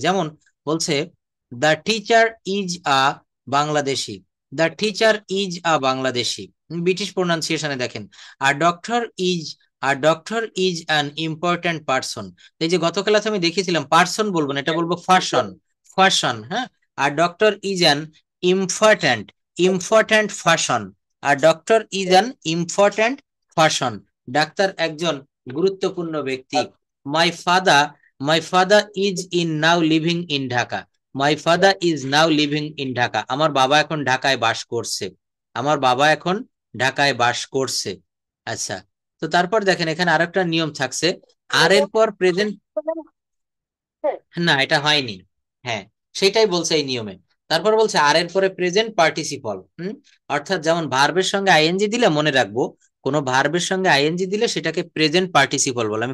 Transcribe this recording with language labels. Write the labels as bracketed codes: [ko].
[bn] যেমন বলছে [en] The teacher is a Bangladeshi, the teacher is a Bangladeshi. [bn] British প্রোনাউন্সিয়েশনে দেখেন আর doctor is, [en] আর doctor is an important person. [bn] এই যে গত ক্লাসে আমি দেখিয়েছিলাম পার্সন বলবো না, এটা বলবো ফার্সন, ফার্সন, হ্যাঁ, [en] A doctor is an important person. A doctor is an important person. [bn] Doctor একজন গুরুত্বপূর্ণ ব্যক্তি। [en] My father is in now living in Dhaka. My father is now living in Dhaka. [bn] আমার বাবা এখন ঢাকায় বাস করছে। আমার বাবা এখন ঢাকায় বাস করছে। আচ্ছা, তো তারপর দেখেন এখানে আরেকটা নিয়ম থাকছে, আর এর পর প্রেজেন্ট, না এটা হয়নি, হ্যাঁ সেটাই বলছে এই নিয়মে। তারপর বলছে আর এর পরে প্রেজেন্ট পার্টিসিপল, অর্থাৎ যেমন ভার্বের সঙ্গে আইএনজি দিলে মনে রাখবো, কোনো ভার্বের সঙ্গে আইএনজি দিলে সেটাকে প্রেজেন্ট পার্টিসিপল বলে।